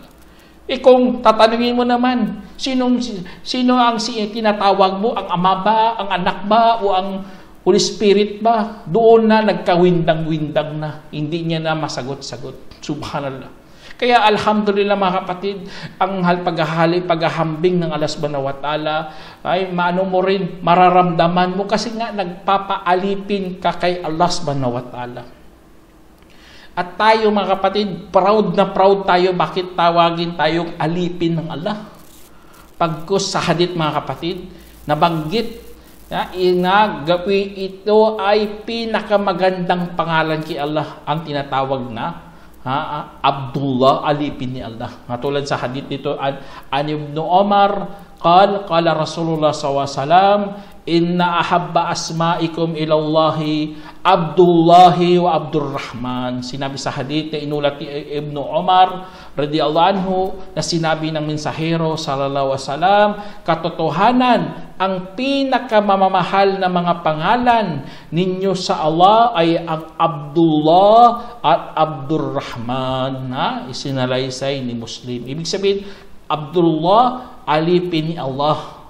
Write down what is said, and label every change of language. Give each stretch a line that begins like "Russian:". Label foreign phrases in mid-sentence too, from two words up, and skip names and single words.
Filipino: Kung tatanungin mo naman, sino ang tinatawag mo? Ang Ama ba? Ang Anak ba? O ang
English: Holy Spirit
Filipino: ba? Doon na nagkawindang-windang na. Hindi niya na masagot-sagot. Subhanallah. Kaya alhamdulillah mga kapatid, ang paghahambing ng Allah
Arabic: سبحانه وتعالى
Filipino: ay mararamdaman mo kasi nga nagpapaalipin ka kay Allah
Arabic: سبحانه وتعالى.
Filipino: At tayo mga kapatid, proud na proud tayo. Bakit tawagin tayong alipin ng Allah? Pagkus sa hadith mga kapatid, nabanggit na ito ay pinakamagandang pangalan kay Allah, ang tinatawag na Abdullah, alipin ni Allah. Matulad sa hadith dito,
Arabic: عن ابن عمر قال رسول الله ﷺ إن أحب أسمائكم إلى الله عبد الله وعبد الرحمن.
Filipino: Sinabi sa hadith na inulat ni Ibn Umar
Arabic: رضي الله عنه
Filipino: na sinabi ng mensahero
Arabic: صلى الله عليه وسلم,
Filipino: katotohanan, ang pinakamamahal na mga pangalan ninyo sa Allah ay ang Abdullah at Abdurrahman. Isinalaysay ni Muslim. Ibig sabihin, Abdullah, alipin ni Allah.